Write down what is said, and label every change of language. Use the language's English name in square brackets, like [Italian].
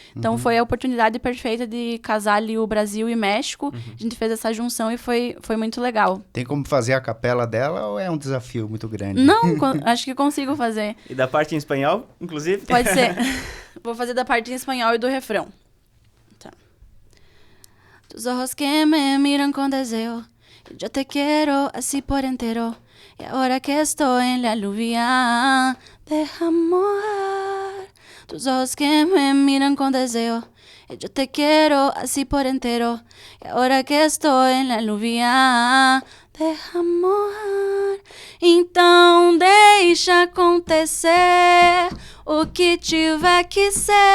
[Portuguese] Então foi a oportunidade perfeita de casar ali o Brasil e México. A gente fez essa junção e foi muito legal. Tem como fazer a capela dela ou é um desafio muito grande? Não, acho que consigo fazer. E da parte em espanhol, inclusive? Pode ser. Vou fazer da parte em espanhol e do refrão. Tá. [Spanish] Tus ojos que me miran con deseo, yo te quiero así por entero. Y ahora que estoy en la lluvia, deja mojar. Tus ojos que me miran con deseo, yo te quiero así por entero. Y ahora que estoy en la lluvia, deja mojar. [Portuguese] Então deixa acontecer o que tiver que ser.